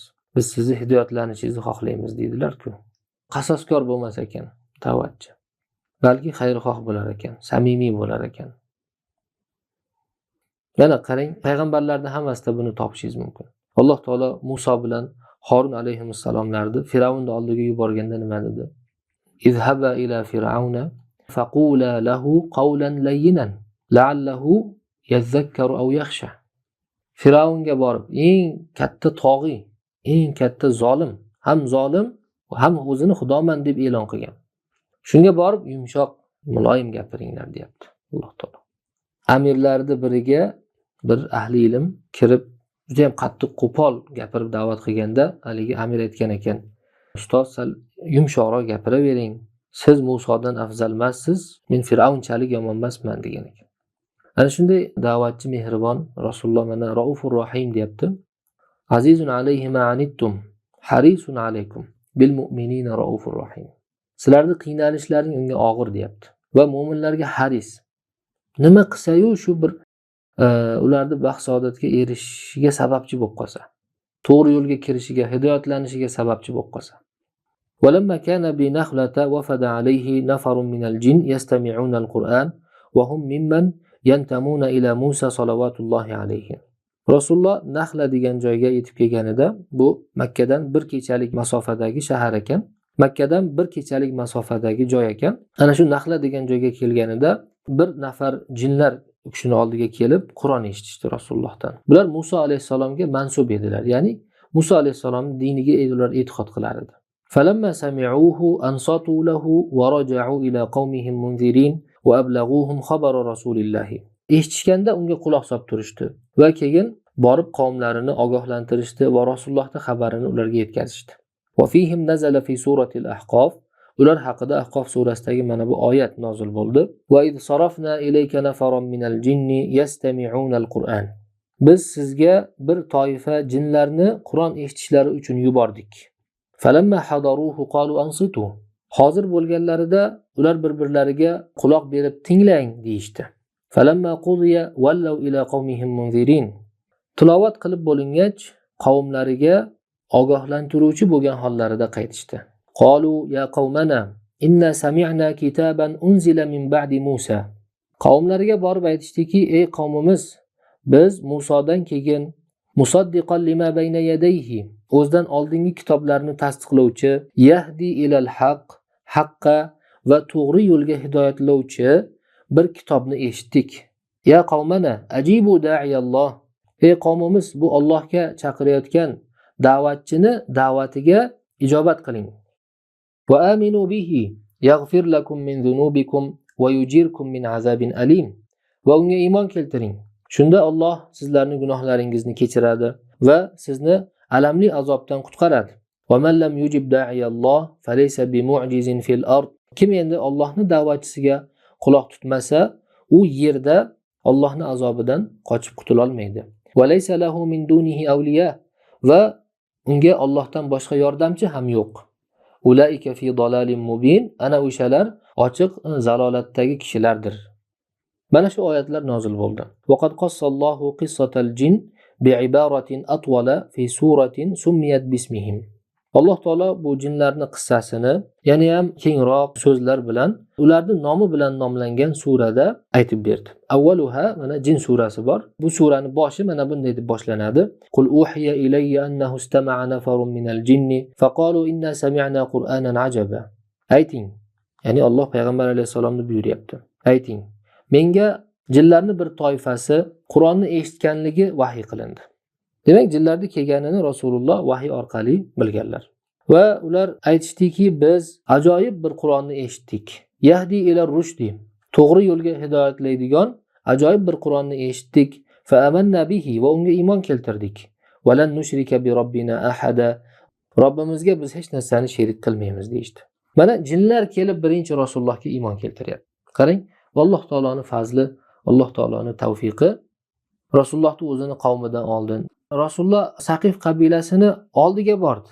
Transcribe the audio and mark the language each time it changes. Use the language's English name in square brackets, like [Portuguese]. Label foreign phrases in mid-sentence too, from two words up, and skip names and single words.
[Uzbek] Biz sizni hidoyatlanishingizni xohlaymiz deydilar-ku. Qasoskor bo'lmas ekan da'vatchi. Balki xayrixoh bo'lar ekan, samimiy bo'lar ekan. Yana qarang, payg'ambarlarning hammasida buni topishingiz mumkin. Alloh taolo Muso bilan Harun alayhissalomlarni Firavnning oldiga yuborganda nima dedi? [Arabic] اذهبا إلى فرعون فقولا له قولا لينا لعله يتذكر أو يخشى. [Uzbek] Firavnga borib, eng katta tog'iy, eng katta zolim ham o'zini xudoman deb e'lon qilgan. Shunga borib yumshoq, muloyim gapiringlar deyapti Alloh taolo. Amirlarning biriga bir ahli ilm kirib juda ham qattiq qo'pol gapirib da'vat qilganda, haligi amir aytgan ekan, ustoz sal yumshoqroq gapiravering. Siz Musodan afzal emassiz, men Firavnchalik yomon emasman degan ekan. Ana shunday da'vatchi mehribon Rasululloh mana [Arabic] رءوف رحيم [Uzbek] deyapti. [Arabic] عزيز عليه ما عنتم حريص عليكم بالمؤمنين رءوف رحيم. [Uzbek] Sizlarning qiynalishlaring unga og'ir deyapti va mu'minlarga haris. Nima qilsa-yu shu bir ularni baxt saodatga erishishiga sababchi bo'lib qolsa, to'g'ri yo'lga kirishiga, hidoyatlanishiga sababchi bo'lib qolsa. [Arabic] ولما كان بنخلة وفد عليه نفر من الجن يستمعون القرآن وهم ممن ينتمون إلى موسى صلوات الله عليه. [Uzbek] Rasululloh Naxla degan joyga yetib kelganida, bu Makkadan bir kechalik masofadagi shahar ekan. Makkadan bir kechalik masofadagi joy ekan. Ana shu Naxla degan joyga kelganida bir nafar jinlar u kishini oldiga kelib Qur'on eshitishdi Rasulullohdan. Bular Muso alayhisalomga mansub edilar, ya'ni Muso alayhisalomning diniga ular e'tiqod qilar edi. [Arabic] فلما سمعوه أنصتوا له ورجعوا إلى قومهم منذرين وأبلغوهم خبر رسول الله. [Uzbek] Eshitishganda unga quloq solib turishdi va keyin borib qavmlarini ogohlantirishdi va Rasulullohning xabarini ularga yetkazishdi. [Arabic] وفيهم نزل في سورة الأحقاف. [Uzbek] Ular haqida Ahqof surasidagi mana bu oyat nozil bo'ldi. [Arabic] وإذ صرفنا إليك نفرا من الجن يستمعون القرآن. [Uzbek] Biz sizga bir toifa jinlarni Qur'on eshitishlari uchun yubordik. [Arabic] فلما حضروه قالوا أنصتوا. [Uzbek] Hozir bo'lganlarida ular bir-birlariga quloq berib tinglang deyishdi. [Arabic] فلما قضي ولوا إلى قومهم منذرين. [Uzbek] Tilovat qilib bo'lingach, qavmlariga ogohlantiruvchi bo'lgan hollarida qaytishdi. [Arabic] قالوا يا قومنا إنا سمعنا كتابا أنزل من بعد موسى. [Uzbek] Qavmlariga borib aytishdiki, ey qavmimiz, biz Musodan keyin [Arabic] مصدقا لما بين يديه, [Uzbek] o'zidan oldingi kitoblarni tasdiqlovchi, [Arabic] يهدي إلى الحق, [Uzbek] haqqa va to'g'ri yo'lga hidoyatlovchi bir kitobni eshitdik. [Arabic] يا قومنا أجيبوا داعي الله. [Uzbek] Ey qavmimiz, bu Allohga chaqirayotgan da'vatchini da'vatiga ijobat qiling. [Arabic] وآمنوا به يغفر لكم من ذنوبكم ويجركم من عذاب أليم. [Uzbek] Va unga iymon keltiring. Shunda Alloh sizlarning gunohlaringizni kechiradi va sizni alamli azobdan qutqaradi. [Arabic] ومن لم يجب داعي الله فليس بمعجز في الأرض. [Uzbek] Kim endi Allohning da'vatchisiga quloq tutmasa, u yerda Allohning azobidan qochib qutula olmaydi. [Arabic] وليس له من دونه أولياء. [Uzbek] Va unga Allohdan boshqa yordamchi ham yo'q. [Arabic] أولئك في ضلال مبين. [Uzbek] Ana o'shalar ochiq zalolatdagi kishilardir. Mana shu oyatlar nozil bo'ldi. [Arabic] وقد قص الله قصة الجن بعبارة أطول في سورة سميت باسمهم. [Uzbek] Alloh taolo bu jinlarning qissasini, ya'ni ham kengroq so'zlar bilan, ularning nomi bilan nomlangan surada aytib berdi. Avvaluha, mana jin surasi bor. Bu suraning boshi mana bunday deb boshlanadi. [Arabic] قل أوحي إلي أنه استمع نفر من الجن فقالوا إنا سمعنا قرآنا عجبا. [Uzbek] Ayting, ya'ni Alloh payg'ambar alayhisolamni buyuryapti. Ayting, menga jinlarning bir toifasi Qur'onni eshitganligi vahiy qilindi. Demak, jinlarning kelganini Rasululloh vahiy orqali bilganlar. Va ular aytishdiki, biz ajoyib bir Qur'onni eshitdik. [Arabic] يهدي إلى الرشد. [Uzbek] To'g'ri yo'lga hidoyatlaydigan ajoyib bir Qur'onni eshitdik. [Arabic] فآمنا به, [Uzbek] va unga iymon keltirdik. [Arabic] ولن نشرك بربنا أحدا. [Uzbek] Robbimizga biz hech narsani sherik qilmaymiz deydi. Mana jinlar kelib birinchi Rasulullohga iymon keltiryapti. Qarang, Alloh taoloning fazli, Alloh taoloning tavfiqi. Rasulullohni o'zini qavmidan oldin Rasululloh Saqif qabilasini oldiga bordi.